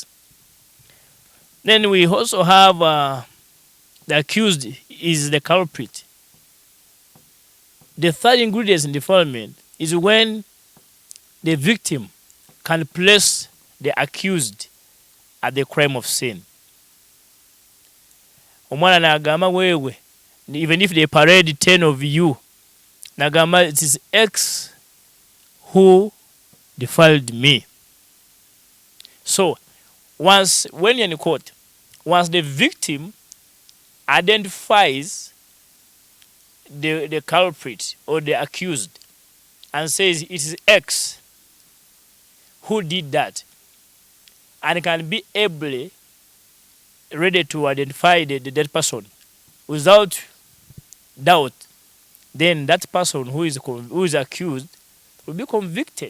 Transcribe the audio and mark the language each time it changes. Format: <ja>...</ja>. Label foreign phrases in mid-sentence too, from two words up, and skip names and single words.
<en>Then we also have the accused is the culprit. The third ingredient in defilement is when the victim can place the accused at the crime of sin.</en> <lg>Omwana nagamba wewe,</lg> <en>even if they parade 10 of you, nagamba it is X who defiled me. So, when you're in court, once the victim identifies the culprit or the accused and says it is X who did that, and can be ready to identify the dead person without doubt, then that person who is accused will be convicted.</en>